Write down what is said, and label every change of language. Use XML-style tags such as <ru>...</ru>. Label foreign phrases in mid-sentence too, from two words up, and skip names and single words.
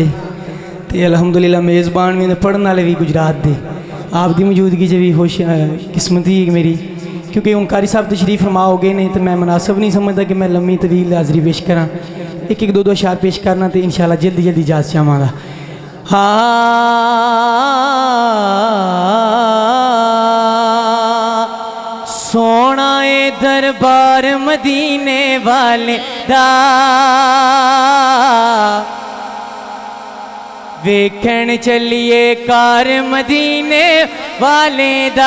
<pa>تے الحمدللہ میزبان بھی پڑھنے والے بھی گجرات دے آپ دی موجودگی چ بھی خوش قسمتی میری کیونکہ ہن قاری صاحب تشریف فرما ہو گئے نہیں تو میں مناسب نہیں سمجھتا کہ میں لمی طویل حاضری پیش کراں. ایک ایک دو دو اشعار پیش کرنا تو ان شاء اللہ جلدی جلدی اجازت چاہواں گا. سونا اے دربار مدینے والے دا ویکھن چلیے کار مدینے والے دا.</pa>